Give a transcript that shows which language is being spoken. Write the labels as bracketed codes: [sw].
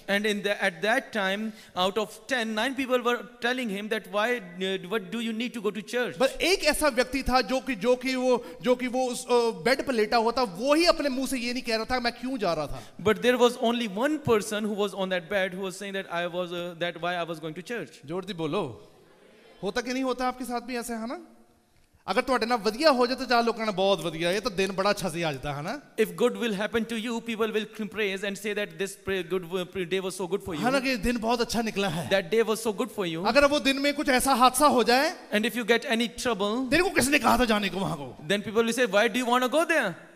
[en] And at that time, out of 10, 9 people were telling him that what do you need to go to church? [hi] बस एक ऐसा व्यक्ति था जो कि वो उस बेड पर लेटा हुआ था, वो ही अपने मुंह से ये नहीं कह रहा था मैं क्यों जा रहा था। [en] But there was only one person who was on that bed who was saying that why I was going to church. [hi] जोर दी बोलो, होता कि नहीं होता आपके साथ भी ऐसे, है ना? [pa] अगर ਤੁਹਾਡੇ ਨਾਲ ਵਧੀਆ ਹੋ ਜਾਏ ਤਾਂ ਚਾਰ ਲੋਕਾਂ ਨੇ ਬਹੁਤ ਵਧੀਆ, ਇਹ ਤਾਂ ਦਿਨ ਬੜਾ ਅੱਛਾ ਸੀ ਅੱਜ ਦਾ, ਹੈ ਨਾ? [en] If good will happen to you, people will praise and say that this good day was so good for you. [hi] है ना कि दिन बहुत अच्छा निकला है। [en] That day was so good for you. [hi] अगर वो दिन में कुछ ऐसा हादसा हो जाए, [en] and if you get any trouble, [hi] तेरे को किसने कहा था जाने को वहां को? [en] Then people will say, why do you want to go there?